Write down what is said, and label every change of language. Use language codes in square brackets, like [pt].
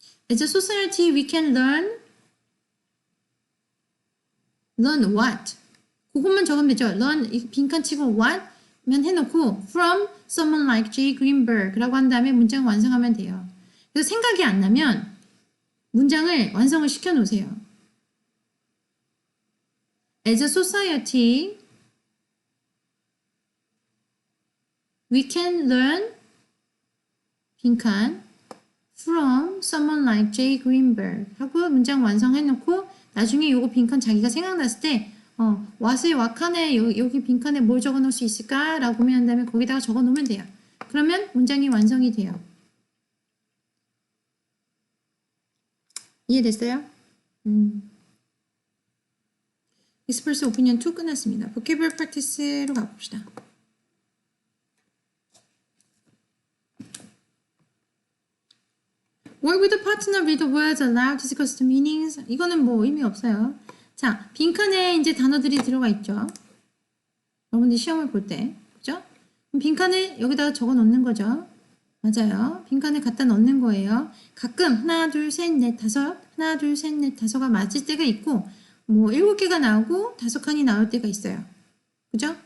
[en] As a society, we can learn what? [ko] 그것만 적으면 되죠. learn 빈칸 치고 what? 면 해놓고 from someone like Jay Greenberg 라고 한 다음에 문장 완성하면 돼요. 그래서 생각이 안 나면 문장을 완성을 시켜 놓으세요. As a society, we can learn 빈칸 from someone like Jay Greenberg 하고 문장 완성해놓고 나중에 요거 빈칸 자기가 생각났을 때 what의 칸에 여기 빈칸에 뭘 적어놓을 수 있을까? 라고 고민한 다음에 거기다가 적어놓으면 돼요. 그러면 문장이 완성이 돼요. 이해됐어요? Express Opinion 2 끝났습니다. Vocabulary Practice로 가봅시다. [en] Work with a partner with the words aloud, discuss the meanings. [ko] 이거는 뭐 의미 없어요. 자, 빈칸에 이제 단어들이 들어가 있죠. 여러분들 시험을 볼 때, 그죠? 그럼 빈칸을 여기다가 적어 놓는 거죠. 맞아요. 빈칸에 갖다 넣는 거예요. 가끔 하나, 둘, 셋, 넷, 다섯, 하나, 둘, 셋, 넷, 다섯가 맞을 때가 있고, 뭐 7개가 나오고 5칸이 나올 때가 있어요. 그죠?